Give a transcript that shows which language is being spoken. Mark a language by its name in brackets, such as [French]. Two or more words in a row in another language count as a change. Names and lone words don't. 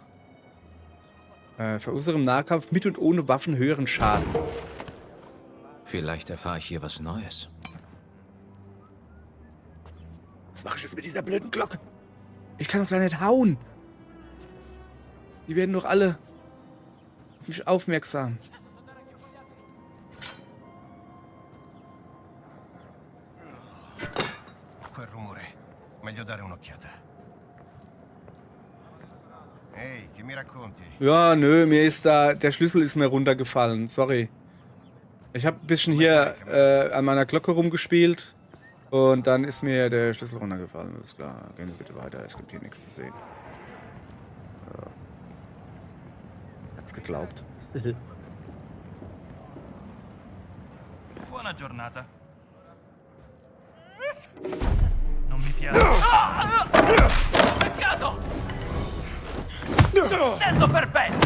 [German] Verursache im Nahkampf mit und ohne Waffen höheren Schaden. Vielleicht erfahre ich hier was Neues. Was mache ich jetzt mit dieser blöden Glocke? Ich kann doch da nicht hauen. Die werden doch alle auf mich aufmerksam. [Italian] Quel rumore. Meglio dare un'occhiata. Ehi, che mi racconti? [German] Ja, nö, mir ist da... Der Schlüssel ist mir runtergefallen. Sorry. Ich habe ein bisschen hier an meiner Glocke rumgespielt. Und dann ist mir der Schlüssel runtergefallen. Alles klar. Gehen Sie bitte weiter. Es gibt hier nichts zu sehen. Ja. Hat's geglaubt. [Italian] Buona giornata. Non mi piace. Peccato! Stendo perpetuo!